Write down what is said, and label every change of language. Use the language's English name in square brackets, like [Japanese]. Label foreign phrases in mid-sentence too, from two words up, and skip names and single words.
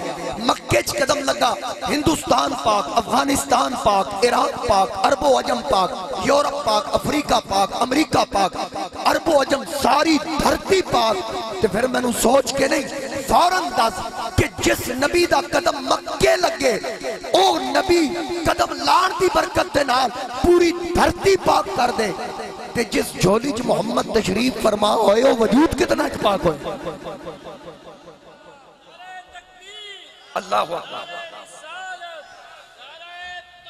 [Punjabi] مکے چ قدم لگا ہندوستان پاک، افغانستان پاک، عراق پاک، عرب و عجم پاک، یورپ پاک، افریقہ پاک، امریکہ پاک، عرب و عجم ساری دھرتی پاک. [Urdu] تو پھر میں نے سوچ کے نہیں [Punjabi] فوراں دس کہ جس نبی دا قدم مکے لگے او نبی قدم لان دی برکت دے نال پوری دھرتی پاک کر دے. تے جس جھولی چ محمد تشریف فرما ہوئے [Urdu] وہ وجود کتنا پاک ہوئے. [Arabic] اللہ اکبر.